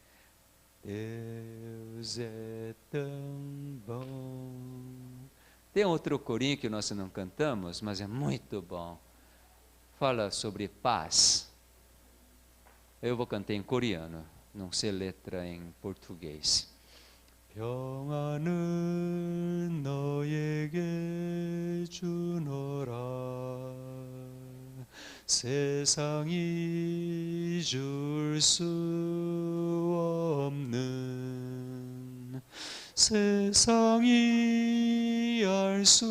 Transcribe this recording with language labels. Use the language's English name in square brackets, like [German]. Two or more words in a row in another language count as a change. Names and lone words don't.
[Portuguese] Deus é tão bom. Tem outro corinho que nós não cantamos, mas é muito bom. Fala sobre paz. Eu vou cantar em coreano, não sei letra em português. [Korean] 평안은 너에게 주노라 세상이 줄 수 없는 세상이 알